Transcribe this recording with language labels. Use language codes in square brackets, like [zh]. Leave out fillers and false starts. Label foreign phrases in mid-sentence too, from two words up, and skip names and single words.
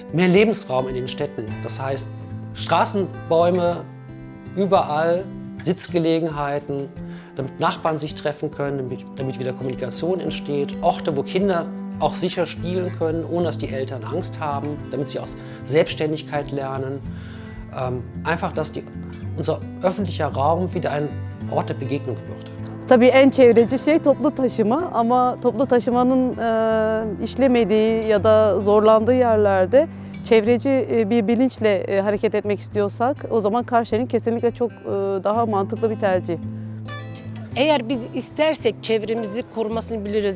[de] Mehr Lebensraum in den Städten, das heißt Straßenbäume überall, Sitzgelegenheiten, damit Nachbarn sich treffen können, damit wieder Kommunikation entsteht, Orte, wo Kinder auch sicher spielen können, ohne dass die Eltern Angst haben, damit sie aus Selbstständigkeit lernen. Einfach, dass unser öffentlicher Raum wieder ein Ort der Begegnung wird. [tr] Tabii en çevreci şey toplu taşıma ama toplu taşımanın işlemediği ya da zorlandığı yerlerde çevreci bir bilinçle hareket etmek istiyorsak o zaman Karşıyar'ın kesinlikle çok daha mantıklı bir tercih. Eğer biz istersek çevremizi korumasını biliriz.